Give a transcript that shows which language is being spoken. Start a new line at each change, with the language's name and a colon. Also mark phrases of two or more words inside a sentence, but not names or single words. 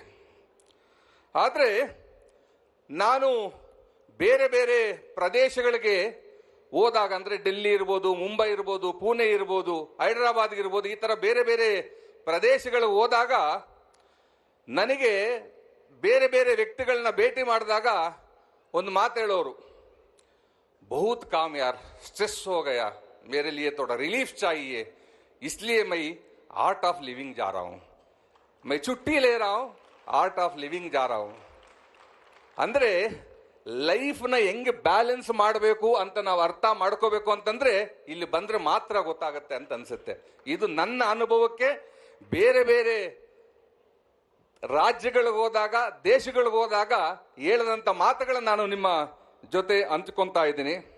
Kannada: ಆದರೆ ನಾನು ಬೇರೆ ಬೇರೆ ಪ್ರದೇಶಗಳಿಗೆ ಹೋದಾಗ, ಅಂದರೆ ಡೆಲ್ಲಿ ಇರ್ಬೋದು, ಮುಂಬೈ ಇರ್ಬೋದು, ಪುಣೆ ಇರ್ಬೋದು, ಹೈದರಾಬಾದ್ ಇರ್ಬೋದು, ಈ ಥರ ಬೇರೆ ಬೇರೆ ಪ್ರದೇಶಗಳಿಗೆ ಹೋದಾಗ ನನಗೆ ಬೇರೆ ಬೇರೆ ವ್ಯಕ್ತಿಗಳನ್ನ ಭೇಟಿ ಮಾಡಿದಾಗ ಒಂದು ಮಾತು ಹೇಳೋರು,
Hindi: बहुत काम यार, स्ट्रेस हो गया, मेरे लिए थोड़ा रिलीफ चाहिए, इसलिए मैं आर्ट ऑफ लिविंग जा रहा हूं, मैं छुट्टी ले रहा हूं, आर्ट ऑफ लिविंग जा रहा हूं.
Kannada: ಅಂದ್ರೆ ಲೈಫ್ನ ಹೆಂಗೆ ಬ್ಯಾಲೆನ್ಸ್ ಮಾಡಬೇಕು ಅಂತ ನಾವು ಅರ್ಥ ಮಾಡ್ಕೋಬೇಕು ಅಂತಂದ್ರೆ ಇಲ್ಲಿ ಬಂದ್ರೆ ಮಾತ್ರ ಗೊತ್ತಾಗತ್ತೆ ಅಂತ ಅನ್ಸುತ್ತೆ. ಇದು ನನ್ನ ಅನುಭವಕ್ಕೆ ಬೇರೆ ಬೇರೆ ರಾಜ್ಯಗಳಿಗೆ ಹೋದಾಗ, ದೇಶಗಳಿಗೆ ಹೋದಾಗ ಹೇಳದಂತ ಮಾತುಗಳನ್ನ ನಾನು ನಿಮ್ಮ ಜೊತೆ ಹಂಚ್ಕೊಂತಾ ಇದ್ದೀನಿ.